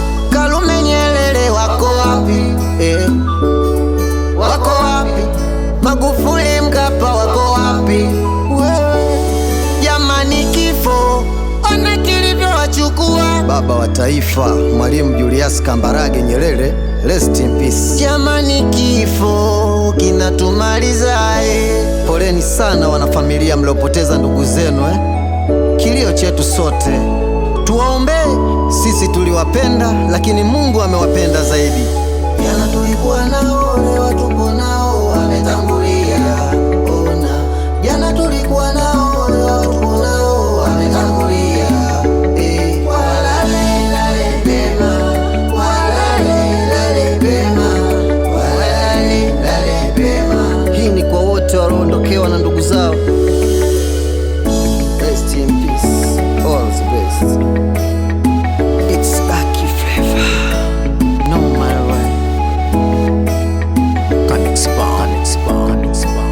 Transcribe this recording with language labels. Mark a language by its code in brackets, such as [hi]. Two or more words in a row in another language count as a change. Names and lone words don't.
[sw] Karume Nyerere wako wapi? Eh. Wako wapi? Magufuli, Mkapa wako wapi? Wewe, jamani, kifo, ona kilivyowachukua. Baba wa Taifa, Mwalimu Julius Kambarage Nyerere, [en] rest in peace. [sw] Jamani, kifo kinatumaliza, eh. Poleni sana wanafamilia mliopoteza ndugu zenu, eh. Kilio chetu sote. Tuwaombee, sisi tuliwapenda, lakini Mungu amewapenda zaidi. Jana tulikuwa nao, leo tupo nao, wametangulia. Ona, jana tulikuwa nao, leo tupo nao, wametangulia. Eh, walale, lale pema, walale, lale pema, walale, lale pema. Hii ni kwa wote walioondokewa na ndugu zao. [en] Rest in peace, all the best. It's Lucky Flavor. No matter what. Connect Spot. Connect Spot. Connect Spot.